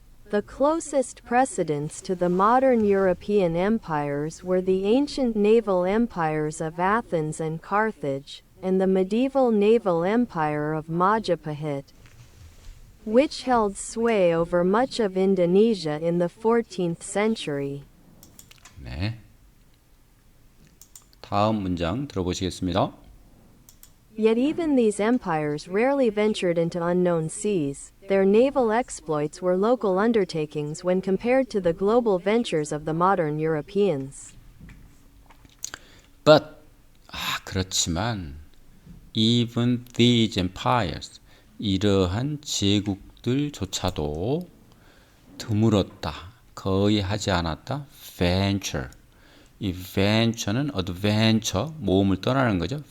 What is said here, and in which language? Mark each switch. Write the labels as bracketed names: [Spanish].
[English] The closest precedents to the modern European empires were the ancient naval empires of Athens and Carthage, and the medieval naval empire of Majapahit, which held sway over much of Indonesia in the 14th century. [Korean] 네. 다음 문장 들어보시겠습니다. [English] Yet even these empires rarely ventured into unknown seas. Their naval exploits were local undertakings when compared to the global ventures of the modern Europeans. [Korean] But, 그렇지만 [English] even these empires, [Korean] 이러한 제국들조차도 드물었다, 거의 하지 않았다, venture. 이 venture는 adventure, 모험을 떠나는 거죠.